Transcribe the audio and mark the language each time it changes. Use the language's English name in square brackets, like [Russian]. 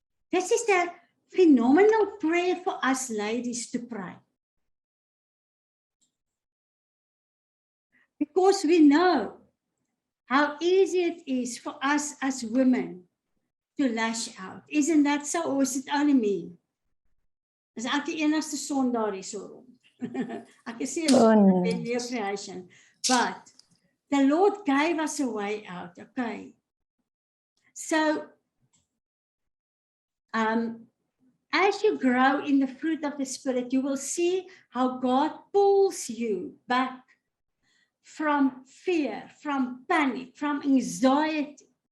[English] This is the phenomenal prayer for us ladies to pray. Because we know how easy it is for us as women to lash out. Isn't that so? Or is it only me? [Afrikaans] Is ek die enigste sondaar hier so rond? Ek is in [English] new creation. But the Lord gave us a way out, okay? So, as you grow in the fruit of the Spirit, you will see how God pulls you back from fear, from panic, from anxiety.